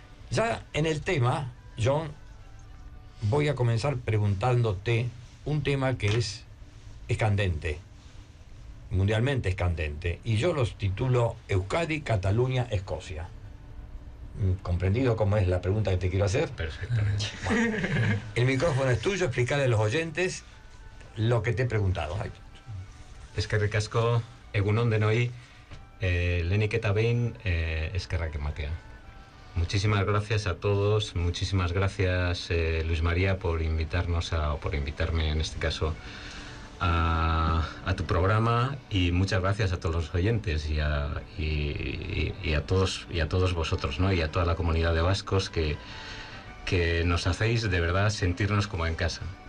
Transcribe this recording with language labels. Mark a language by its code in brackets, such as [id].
[es] Ya en el tema, Jon, voy a comenzar preguntándote un tema que es candente, mundialmente es candente, y yo los titulo Euskadi, Cataluña, Escocia. ¿Comprendido cómo es la pregunta que te quiero hacer? Perfectamente. Bueno, el micrófono es tuyo, explicarle a los oyentes lo que te he preguntado. [eu] Eskerrik asko, egunon denoi, lehenik eta behin, eskerrak ematea. [es] Muchísimas gracias a todos, muchísimas gracias Luis María por invitarnos o por invitarme en este caso a tu programa, y muchas gracias a todos los oyentes y a todos vosotros, ¿no? Y a toda la comunidad de vascos que nos hacéis de verdad sentirnos como en casa.